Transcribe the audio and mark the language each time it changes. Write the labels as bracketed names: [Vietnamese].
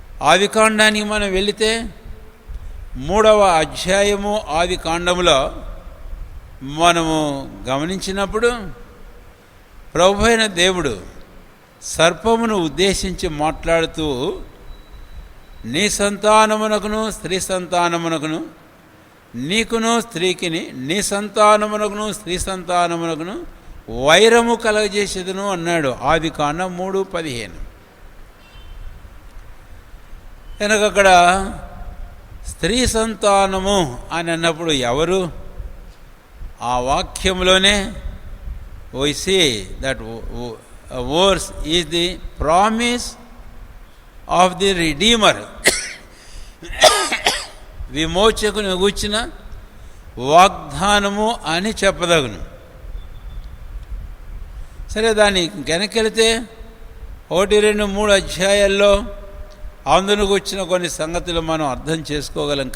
[Telugu] ఆది కాండానికి మనం వెళితే 3వ అధ్యాయము ఆది కాండములో మనము గమనించినప్పుడు ప్రభువైన దేవుడు సర్పమును ఉద్దేశించి మాట్లాడుతూ నీ సంతానమునకును స్త్రీ సంతానమునకును, నీకును స్త్రీకిని, నీ సంతానమునకును స్త్రీ సంతానమునకును వైరము కలగజేసేదను అన్నాడు. ఆది కాండం 3:15. కనుక అక్కడ స్త్రీ సంతానము అని అన్నప్పుడు ఎవరు? ఆ వాక్యంలోనే [English] we see that verse is the promise of the Redeemer. [Telugu] విమోచకుని గూర్చిన వాగ్దానము అని చెప్పదగును. సరే, దాన్ని వెనకెళితే 1, 2, 3 అధ్యాయాల్లో అందును గూర్చిన కొన్ని సంగతులు మనం అర్థం చేసుకోగలం.